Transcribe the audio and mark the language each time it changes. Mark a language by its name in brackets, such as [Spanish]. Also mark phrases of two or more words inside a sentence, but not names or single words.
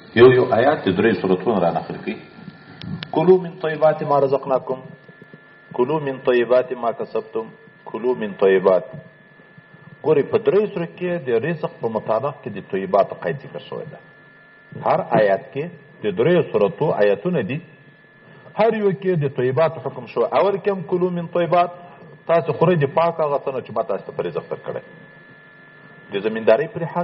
[Pashto] یو آیات د 3 سورتونو را نقل کړي. [Arabic] کلوا من طیبات ما رزقناکم، کلوا من طیبات ما کسبتم، کلوا من طیبات. [Pashto] ګورې په 3 سورت کې د رزق په متعلق کې د طیبات قید ذکر شوی ده. هر آیات کې د 3 سورتو آیاتونه دي، هر یو کې د طیبات حکم شو. اول کې هم [Arabic] کلوا من طیبات، [Pashto] تاسو خورئ د پاک هغه څه نه چې ما تاسو ته په رزق درکړی د زمیندارۍ په لحاظ.